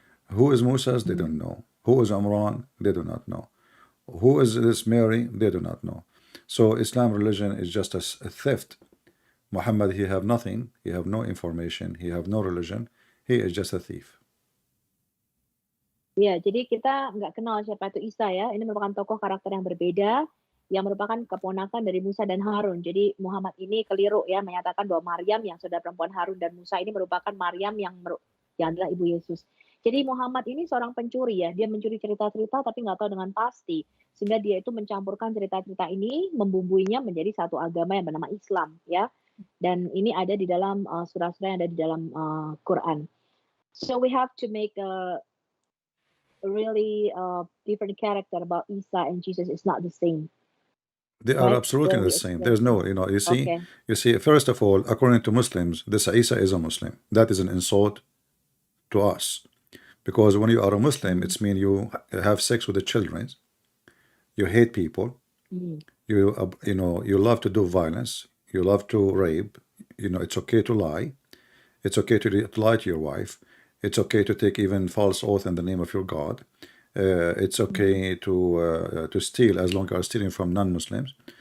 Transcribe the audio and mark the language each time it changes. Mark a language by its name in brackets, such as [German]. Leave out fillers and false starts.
[English] Who is Moses? They don't know. Who is Imran? They do not know. Who is this Mary? They do not know. So Islam religion is just a theft. Muhammad, he have nothing, he have no information, he have no religion, he is just a thief. [Indonesian] Ya, jadi kita nggak kenal siapa itu Isa ya. Ini merupakan tokoh karakter yang berbeda, yang merupakan keponakan dari Musa dan Harun. Jadi Muhammad ini keliru ya, menyatakan bahwa Maryam yang saudara perempuan Harun dan Musa ini merupakan Maryam yang adalah ibu Yesus. Jadi Muhammad ini seorang pencuri ya, dia mencuri cerita-cerita tapi nggak tahu dengan pasti. Sehingga dia itu mencampurkan cerita-cerita ini, membumbuinya menjadi satu agama yang bernama Islam ya. Dan ini ada di dalam surah-surah yang ada di dalam Quran. [English] So we have to make a really different character about Isa and Jesus. Is not the same. They are absolutely the same. There's no, you see, first of all, according to Muslims, this Isa is a Muslim. That is an insult to us. Because when you are a Muslim, it's mean you have sex with the children, you hate people, you love to do violence, you love to rape, it's okay to lie, it's okay to lie to your wife, it's okay to take even false oath in the name of your God, it's okay to steal as long as you're stealing from non-Muslims.